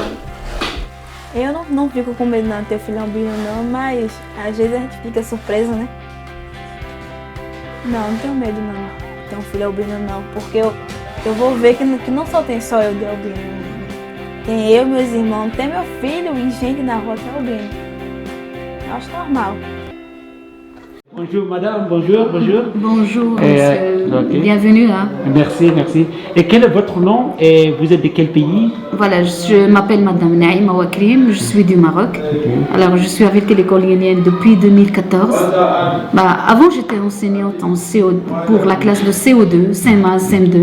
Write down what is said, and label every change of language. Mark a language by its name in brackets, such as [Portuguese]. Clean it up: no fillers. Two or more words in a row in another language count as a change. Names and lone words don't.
[Portuguese] Eu não fico com medo não de ter filho albino não, mas às vezes a gente fica surpresa, né? Não tenho medo não de ter um filho albino não, porque eu vou ver que não só tem só eu de albino. Tem eu, meus irmãos, tem meu filho e gente na rua que é albino. Eu acho normal. [French] Bonjour madame, bonjour, bonjour. Bonjour monsieur, bienvenue. Hein. Merci, merci. Et quel est votre nom et vous êtes de quel pays? Voilà, je m'appelle madame Naïma Ouakrim, je suis du Maroc. Okay. Alors je suis avec l'école lyonnaise depuis 2014. Avant j'étais enseignante en pour la classe de CO2, CM1, CM2.